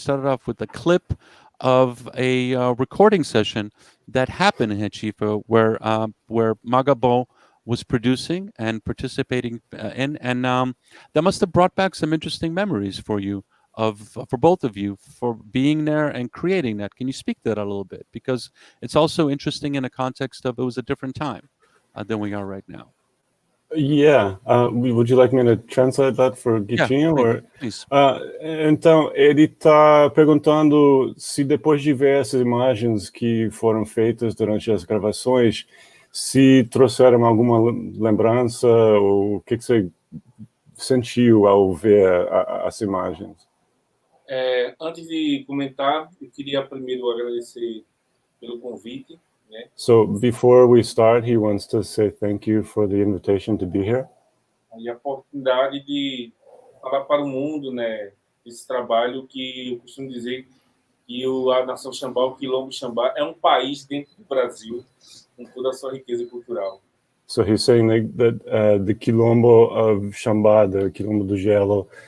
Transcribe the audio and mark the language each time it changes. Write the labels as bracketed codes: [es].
[en] We started off with a clip of a recording session that happened in Recife, where Magabo was producing and participating in, and that must have brought back some interesting memories for you, for both of you, for being there and creating that. Can you speak to that a little bit? Because it's also interesting in a context of it was a different time than we are right now. Yeah. Would you like me to translate that for Guitinho? Yeah, please. [pt] Então, ele está perguntando se depois de ver essas imagens que foram feitas durante as gravações, se trouxeram alguma lembrança, ou o que você sentiu ao ver as imagens? Antes de comentar, eu queria primeiro agradecer pelo convite. [en] So before we start, he wants to say thank you for the invitation to be here. [pt] E a oportunidade de falar para o mundo, né, esse trabalho que eu costumo dizer que a nação Xambá, o Quilombo Xambá, é país dentro do Brasil, com toda a sua riqueza cultural. [en] So he's saying that the Quilombo of Xambá, the Quilombo do Gelo,